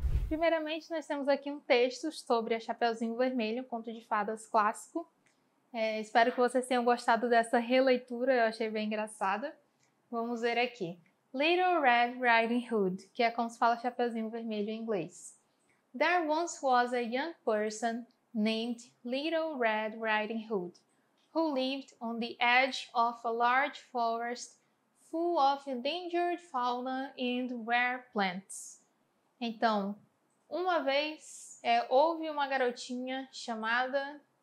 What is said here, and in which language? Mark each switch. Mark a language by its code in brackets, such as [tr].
[pt] Primeiramente, nós temos aqui um texto sobre a Chapeuzinho Vermelho, conto de fadas clássico. Espero que vocês tenham gostado dessa releitura, eu achei bem engraçada. Vamos ver aqui. Little Red Riding Hood, que é como se fala Chapeuzinho Vermelho em inglês. [en] There once was a young person named Little Red Riding Hood, who lived on the edge of a large forest full of endangered fauna and rare plants. [pt] Então, uma vez houve uma garotinha chamada...